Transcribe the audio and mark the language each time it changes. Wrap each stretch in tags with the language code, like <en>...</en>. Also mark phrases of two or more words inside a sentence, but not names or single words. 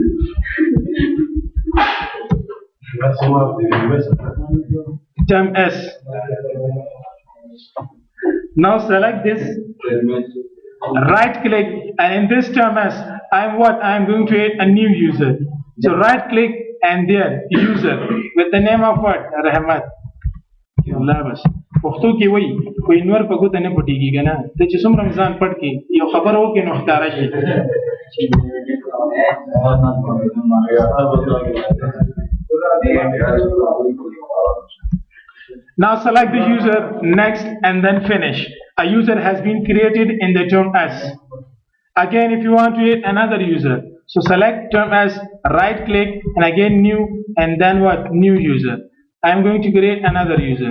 <en>Term S. Now select this, right click, and in this term as I am going to add a new user. So right click and there user with the name of what? Rahmat.</en> <ps>پښتو کې وایي کوئی نور په ګوته نه پټېږي که نه ته چې څومره ځان پټ کړې یو خبره وکړې نو ښکاره شي.</ps> <en>Now select the user, next, and then finish. A user has been created in the term S. Again, if you want to add another user, so select term S, right click, and again new, and then what? New user. I am going to create another user.</en>